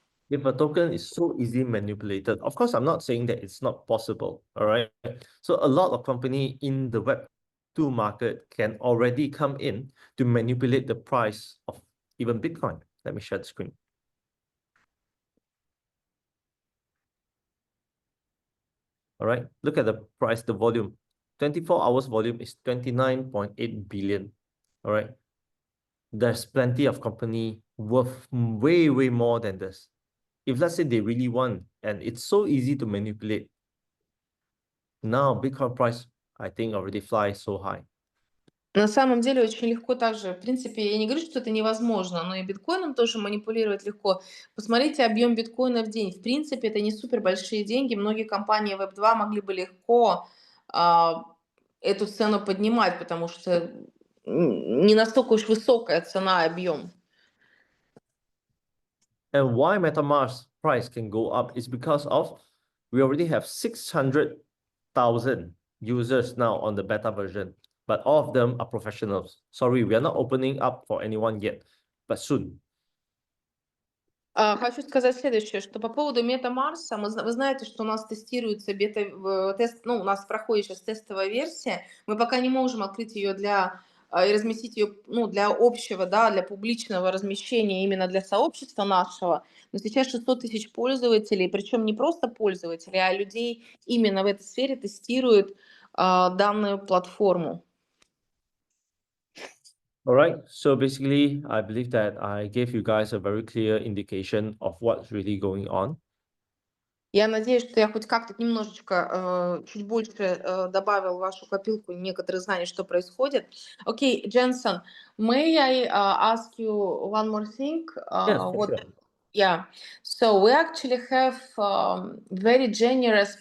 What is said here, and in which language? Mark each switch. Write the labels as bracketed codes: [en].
[en] If a token is so easily manipulated, of course, I'm not saying that it's not possible, all right? So a lot of company in the Web2 market can already come in to manipulate the price of even Bitcoin. Let me share the screen. All right, look at the price, the volume. 24 hours volume is 29.8 billion, all right? There's plenty of company worth way more than this. If let's say they really want, and it's so easy to manipulate, now Bitcoin price, I think, already flies so high. [ru] На самом деле очень легко также. В принципе, я не говорю, что это невозможно, но и биткоином тоже манипулировать легко. Посмотрите объем биткоина в день. В принципе, это не супер большие деньги. Многие компании Web2 могли бы легко эту цену поднимать, потому что не настолько уж высокая цена и объем. [en] And why MetaMask price can go up is because of we already have 600,000 users now on the beta version, but all of them are professionals. Sorry, we are not opening up for anyone yet, but soon. [ru] Хочу сказать следующее, что по поводу MetaMask, вы знаете, что у нас тестируется бета-тест, ну, у нас проходит сейчас тестовая версия, мы пока не можем открыть ее и разместить ее, ну, для общего, да, для публичного размещения именно для сообщества нашего, но сейчас 600 тысяч пользователей, причем не просто пользователей, а людей именно в этой сфере тестируют данную платформу. [en] All right, so basically, I believe that I gave you guys a very clear indication of what's really going on. [ru] Я надеюсь, что я хоть как-то немножечко, чуть больше добавил в вашу копилку некоторые знания, что происходит. [en] Okay, Jensen, may I ask you one more thing? Yes, for sure. Yeah, so we actually have very generous.